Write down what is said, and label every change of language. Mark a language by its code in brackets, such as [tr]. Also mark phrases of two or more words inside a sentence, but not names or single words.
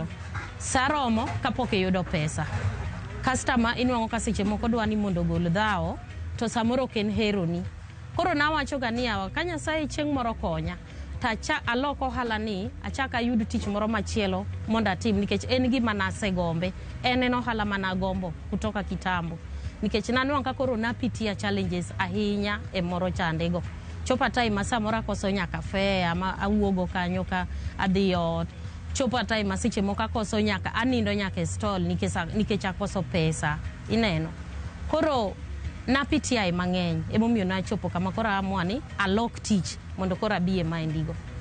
[luo] Saromo kapok iyudo pesa. Customer inwang'o ka seche moko dwani mondo gol dhao, to samoro ken heroni. Koro nawacho ga niya, ka Nyasaye chieng' moro konya, tacha aloko ohala ni, achaka ayud tich moro machielo mondo atim, nikech en gima nasegombe, en ohala managombo [sw] kutoka kitambo. [luo] Nikech nanwang' ka koro napitia challenges ahinya e moro chandego. Chopa time samoro akoso nyaka fare ama awuogo kanyo ka adhi ot. Chopa time seche moko akoso nyaka anindo nyaka e stall nikech akoso pesa, ineno? Koro napitia mang'eny, emomiyo nachopo kama koro amua ni alok tich mondo koro abi e maindigo.